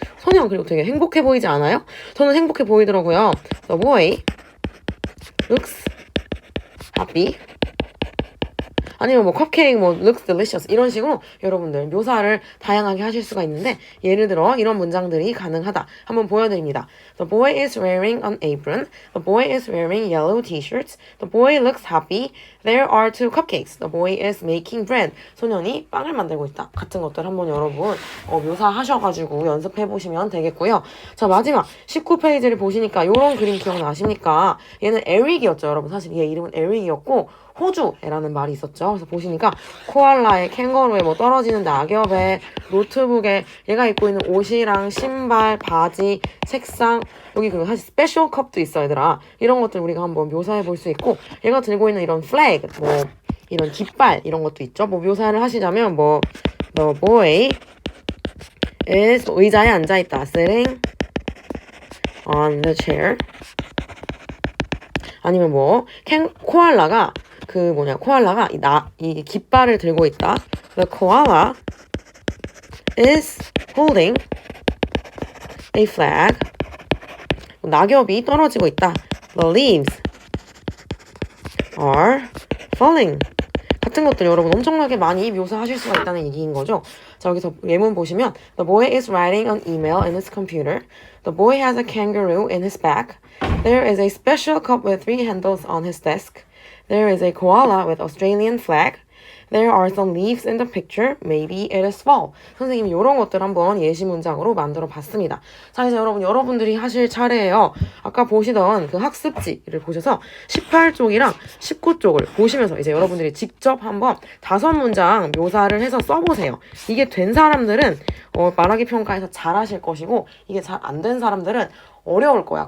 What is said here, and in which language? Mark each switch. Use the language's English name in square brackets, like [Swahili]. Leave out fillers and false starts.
[Korean] 소년 그리고 되게 행복해 보이지 않아요? 저는 행복해 보이더라고요. [English] The boy looks happy. [Korean] 아니면 뭐 컵케이크 뭐 [English] looks delicious [Korean] 이런 식으로 여러분들 묘사를 다양하게 하실 수가 있는데 예를 들어 이런 문장들이 가능하다. 한번 보여드립니다. [English] The boy is wearing an apron. The boy is wearing yellow t-shirts. The boy looks happy. There are two cupcakes. The boy is making bread. [Korean] 소년이 빵을 만들고 있다. 같은 것들 한번 여러분 묘사하셔가지고 연습해보시면 되겠고요. 자, 마지막 19페이지를 보시니까 이런 그림 기억나십니까? 얘는 에릭이었죠, 여러분. 사실 얘 이름은 에릭이었고 호주에라는 말이 있었죠. 그래서 보시니까 코알라에, 캥거루에, 뭐 떨어지는 낙엽에, 노트북에, 얘가 입고 있는 옷이랑 신발, 바지, 책상, 여기 그 사실 스페셜 컵도 있어 얘들아. 이런 것들 우리가 한번 묘사해 볼 수 있고, 얘가 들고 있는 이런 플래그, 뭐 이런 깃발 이런 것도 있죠. 뭐 묘사를 하시자면 뭐 [English] the boy is [Korean] 의자에 앉아 있다. [English] sitting on the chair. [Korean] 아니면 뭐 코알라가 코알라가 이 깃발을 들고 있다. [English] The koala is holding a flag. [Korean] 낙엽이 떨어지고 있다. [English] The leaves are falling. [Korean] 같은 것들 여러분 엄청나게 많이 묘사하실 수가 있다는 얘기인 거죠. 자, 여기서 예문 보시면 [English] The boy is writing an email in his computer. The boy has a kangaroo in his bag. There is a special cup with 3 handles on his desk. There is a koala with Australian flag. There are some leaves in the picture. Maybe it is fall. [Korean] 선생님이 이런 것들 한번 예시 문장으로 만들어 봤습니다. 자, 이제 여러분들이 하실 차례예요. 아까 보시던 그 학습지를 보셔서 18쪽이랑 19쪽을 보시면서 이제 여러분들이 직접 한번 5문장 묘사를 해서 써보세요. 이게 된 사람들은 말하기 평가에서 잘하실 것이고, 이게 잘 안 된 사람들은 어려울 거야.